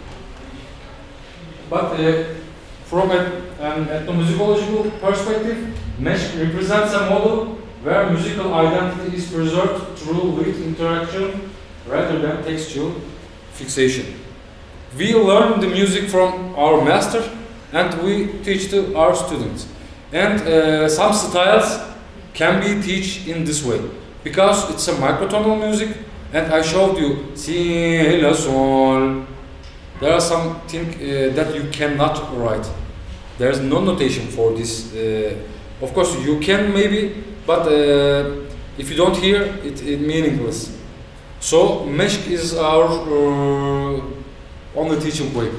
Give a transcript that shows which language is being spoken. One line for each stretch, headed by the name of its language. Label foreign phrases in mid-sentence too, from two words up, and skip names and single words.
English: But from an ethnomusicological perspective, mesh represents a model where musical identity is preserved through lead interaction rather than textual fixation. We learn the music from our master and we teach to our students. And some styles can be taught in this way because it's a microtonal music, and I showed you si, la, sol. There are some things that you cannot write. There's no notation for this. Of course, you can maybe, but if you don't hear it, it's meaningless. So mesh is our only teaching way.